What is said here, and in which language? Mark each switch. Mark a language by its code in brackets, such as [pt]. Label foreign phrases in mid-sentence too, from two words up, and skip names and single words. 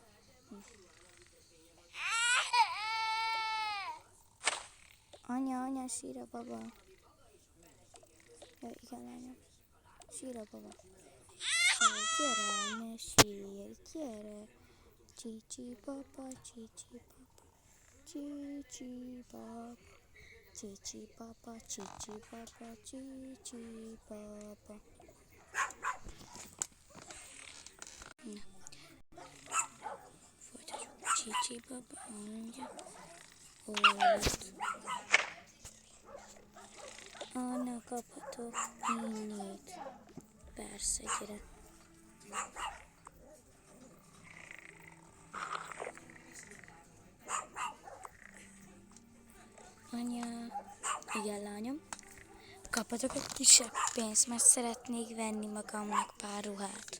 [hu] Anya, sír a baba. Ja, igen, lányom. Sír a baba. Gyere, ne sír, gyere. Csicsi papa, csicsi papa. Csicsi papa. Csicsi papa, csicsi papa, csicsi papa. Na. Folytatjuk. Csicsi papa, mondja. Ott. Anna, kaphatok innét. Persze, gyere. Anya, igen lányom, kaphatok egy kisebb pénzt, mert szeretnék venni magamnak pár ruhát.